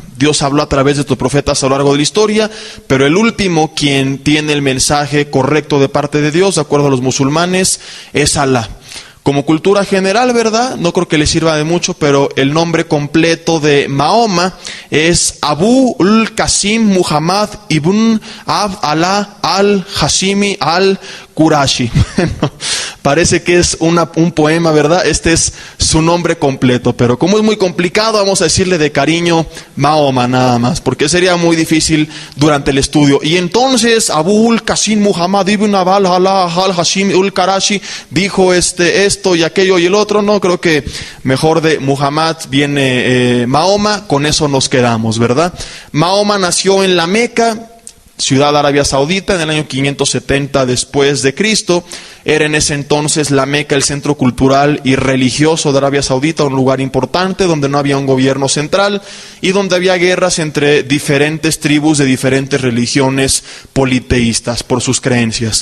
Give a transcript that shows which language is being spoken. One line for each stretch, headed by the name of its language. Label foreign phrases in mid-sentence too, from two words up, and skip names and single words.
Spanish: Dios habló a través de estos profetas a lo largo de la historia, pero el último quien tiene el mensaje correcto de parte de Dios, de acuerdo a los musulmanes, es Alá. Como cultura general, ¿verdad? No creo que le sirva de mucho, pero el nombre completo de Mahoma es Abu al-Qasim Muhammad ibn Abd Allah al-Hashimi al-Qurashi. Parece que es un poema, ¿verdad? Este es su nombre completo, pero como es muy complicado, vamos a decirle de cariño Mahoma nada más, porque sería muy difícil durante el estudio. Y entonces Abu al-Qasim Muhammad ibn Abd Allah al-Hashimi al-Qurashi dijo esto y aquello y el otro. No, creo que mejor de Muhammad viene Mahoma, con eso nos quedamos, ¿verdad? Mahoma nació en la Meca, ciudad de Arabia Saudita, en el año 570 después de Cristo. Era en ese entonces la Meca el centro cultural y religioso de Arabia Saudita, un lugar importante donde no había un gobierno central y donde había guerras entre diferentes tribus de diferentes religiones politeístas por sus creencias.